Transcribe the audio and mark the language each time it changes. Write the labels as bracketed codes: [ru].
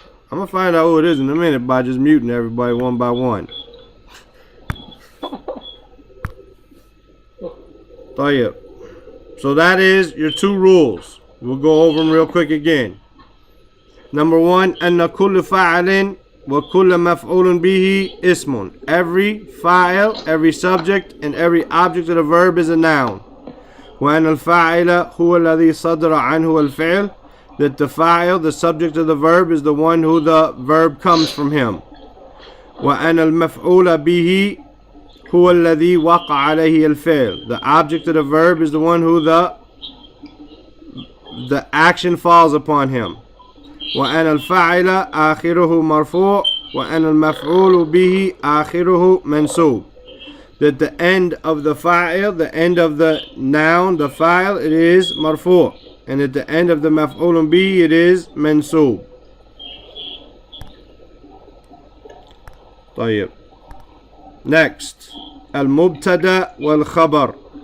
[en] I'm gonna find out who it is in a minute by just muting everybody one by one. Tayyib. So that is your two rules. We'll go over them real quick again. Number one, [ar] أن كل فاعل وكل مفعول به اسم. [en] Every fa'il, every subject, and every object of the verb is a noun. [ar] وأن الفاعل هو الذي صدر عنه الفعل. [en] That the fa'il, the subject of the verb, is the one who the verb comes from him. [ar] وأن المفعول به هو الذي وقع عليه الفعل. [en] The object of the verb is the one who the action falls upon him. [ar] وأن الفاعل آخره مرفوع وأن المفعول به آخره منصوب. [en] That the end of the fa'il, the end of the noun, the fa'il, it is marfu'. and at the end of the maf'ulun bihi it is mansoob. [ar] طيب. [en] Next, al-mubtada wal-khabar.